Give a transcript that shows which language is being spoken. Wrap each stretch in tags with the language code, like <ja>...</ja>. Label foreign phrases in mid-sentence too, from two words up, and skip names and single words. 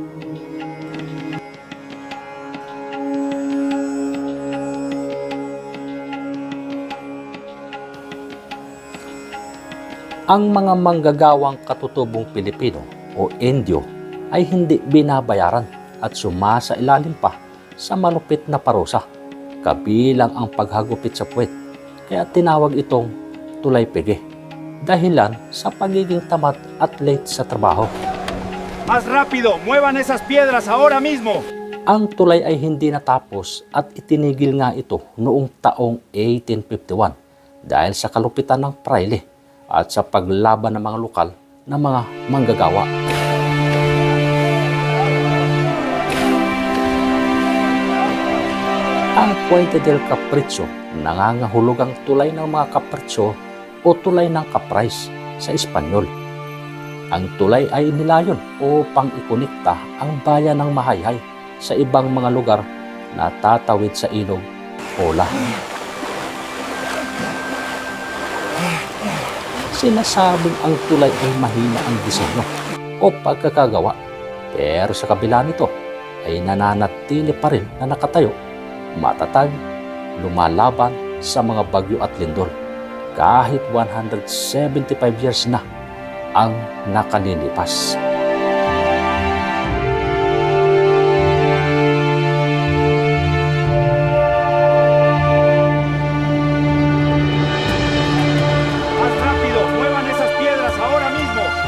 <tl>Ang mga manggagawang katutubong Pilipino o Indio ay hindi binabayaran at sumasailalim pa sa malupit na parusa, kabilang ang paghagupit sa puwet. Kaya tinawag itong tulay pege, dahilan sa pagiging tamad at late sa trabaho.</tl> <es>¡Más rápido! ¡Muevan esas piedras ahora mismo!</es> <tl>Ang tulay ay hindi natapos at itinigil nga ito noong taong 1851 dahil sa kalupitan ng praile at sa paglaban ng mga lokal na mga manggagawa. Puente del Capricho, nangangahulugang tulay ng mga kapritsyo o tulay ng kaprais sa Espanyol. Ang tulay ay nilayon upang ikonikta ang bayan ng Mahayhay sa ibang mga lugar na tatawid sa ilog o lahat. Sinasabing ang tulay ay mahina ang disenyo o pagkakagawa, pero sa kabila nito ay nananatili pa rin na nakatayo, matatag, lumalaban sa mga bagyo at lindol kahit 175 years na ang nakalilipas.</tl> <es>Más rápido, muevan esas piedras ahora mismo.</es>